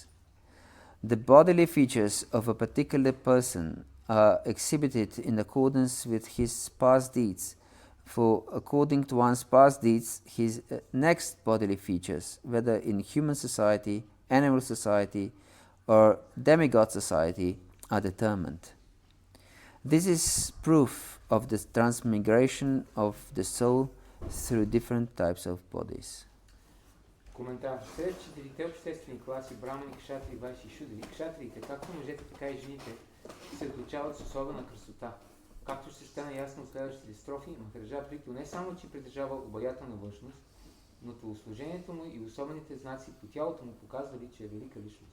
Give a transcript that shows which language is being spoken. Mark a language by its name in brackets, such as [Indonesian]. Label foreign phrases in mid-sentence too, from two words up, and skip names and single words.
[English] The bodily features of a particular person are exhibited in accordance with his past deeds, for according to one's past deeds, his next bodily features, whether in human society, animal society, or demigod society, are determined. This is proof of the transmigration of the soul through different types of bodies. [Bulgarian] Коментар. Сред четирите обществени класи, брамани, кшатри, вайши и шудри, кшатриите, както мъжете, така и жените, се отличават с особена красота. Както ще стане ясно от следващите строфи, Махараджа Приту не само, че притежава обаятелна външност, но телосложението му и особените знаци по тялото му показвали, че е велика личност.